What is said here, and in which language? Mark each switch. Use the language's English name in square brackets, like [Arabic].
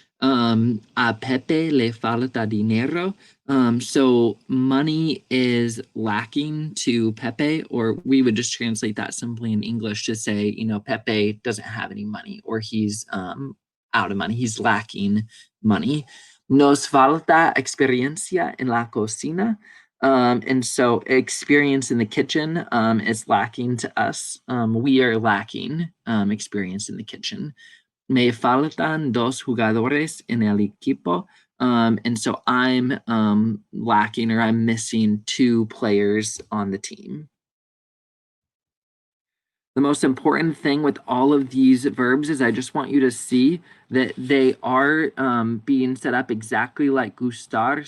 [Spanish] A Pepe le falta dinero. [English] So money is lacking to Pepe, or we would just translate that simply in English to say, Pepe doesn't have any money, or he's out of money. He's lacking money. [Spanish] Nos falta experiencia en la cocina. [English] And so experience in the kitchen is lacking to us. We are lacking experience in the kitchen. [Spanish] Me faltan dos jugadores en el equipo. [English] And so I'm lacking or I'm missing two players on the team. The most important thing with all of these verbs is I just want you to see that they are being set up exactly like gustar.